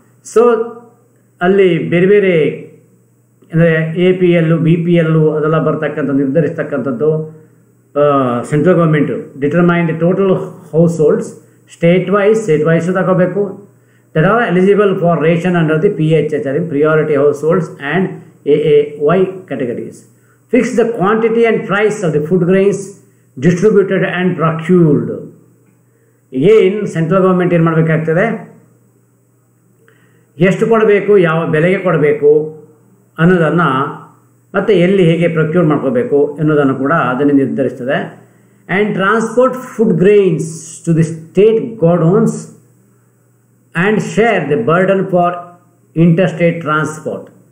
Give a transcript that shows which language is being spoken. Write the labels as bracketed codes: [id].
[en] So [kn] ಅಲ್ಲಿ ಬೇರೆ ಬೇರೆ ಅಂದರೆ [en] APL BPL [kn] ಅದೆಲ್ಲ ಬರ್ತಕ್ಕಂಥ ನಿರ್ಧರಿಸ್ತಕ್ಕಂಥದ್ದು [en] central government determine the total households state wise [kn] ತಗೋಬೇಕು, [en] That are eligible for ration under the PHH, priority households and AAY categories. Fix the quantity and price of the food grains distributed and procured. [kn] ಏನು central government ಏನು ಮಾಡಬೇಕಾಗ್ತದೆ, ಎಷ್ಟು ಕೊಡಬೇಕು, ಯಾವ ಬೆಲೆಗೆ ಕೊಡಬೇಕು ಅನ್ನೋದನ್ನು, ಮತ್ತು ಎಲ್ಲಿ ಹೇಗೆ ಪ್ರೊಕ್ಯೂರ್ ಮಾಡ್ಕೋಬೇಕು ಎನ್ನುವುದನ್ನು ಕೂಡ ಅದನ್ನು ನಿರ್ಧರಿಸ್ತದೆ. [en] And transport food grains to the state godowns and share the burden for interstate transport.